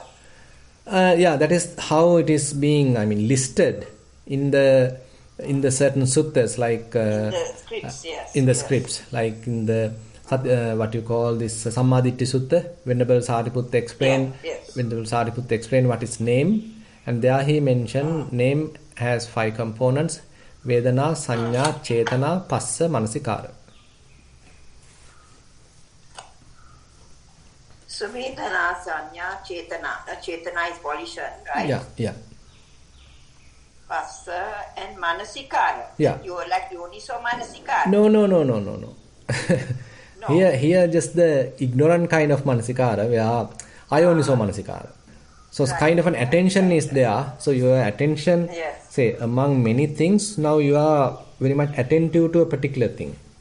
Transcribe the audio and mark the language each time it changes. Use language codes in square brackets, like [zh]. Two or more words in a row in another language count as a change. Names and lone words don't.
[en] Yeah, that is how it is being, listed in the certain suttas, like In the scripts, yes. in the scripts, like in the what you call this Sammaditthi Sutta. Venerable Sariputta explained. Yes. Venerable Sariputta explained what is name, and there he mentioned name has 5 components: [pi] Vedana, Sanya, Chetana, Passa, Manasikara. So Vedana, Sanya, Chetana. [en] Chetana is volition, right? Yeah. [pi] Passa and Manasikara. [en] Yeah. You are like [pi] Yoniso Manasikara. [en] No. No. Here just the ignorant kind of Manasikara, where [pi] Ayoniso Manasikara. [en] So kind of an attention is there. So your attention, say, among many things, now you are very much attentive to a particular thing.